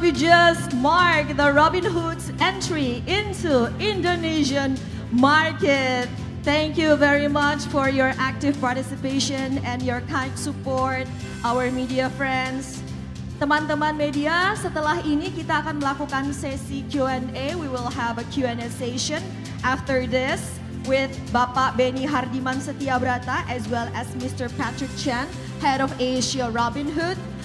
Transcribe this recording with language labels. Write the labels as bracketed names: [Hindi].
[English] We just marked the Robinhood's entry into Indonesian market. Thank you very much for your active participation and your kind support, our media friends. [Indonesian] Teman-teman media, setelah ini kita akan melakukan sesi Q&A. [English] We will have a Q&A session after this with Bapak Benny Hardiman Setiabrata as well as Mr. Patrick Chan, Head of Asia Robinhood.